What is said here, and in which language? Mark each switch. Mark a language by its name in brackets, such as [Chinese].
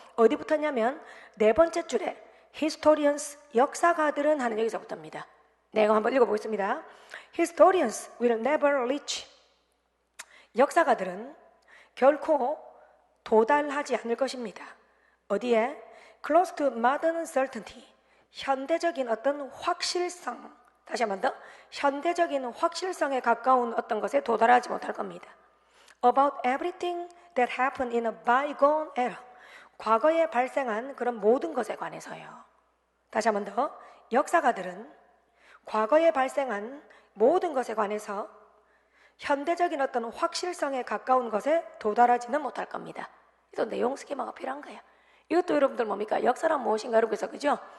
[Korean] 어디부터냐면 네 번째 줄에 historians, 역사가들은 하는 여기서부터입니다. 이거 한번 읽어보겠습니다. [English] Historians will never reach. [Korean] 역사가들은 결코 도달하지 않을 것입니다. 어디에? [English] Close to modern certainty. [Korean] 현대적인 어떤 확실성. 다시 한 번 더. 현대적인 확실성에 가까운 어떤 것에 도달하지 못할 겁니다. [English] about everything that happened in a bygone era. [Korean] 과거에 발생한 그런 모든 것에 관해서요. 다시 한 번 더. 역사가들은 과거에 발생한 모든 것에 관해서 현대적인 어떤 확실성에 가까운 것에 도달하지는 못할 겁니다. 또 내용 스키마가 필요한 거예요. 이것도 여러분들 뭡니까? 역사란 무엇인가 여러분 그래서 그죠?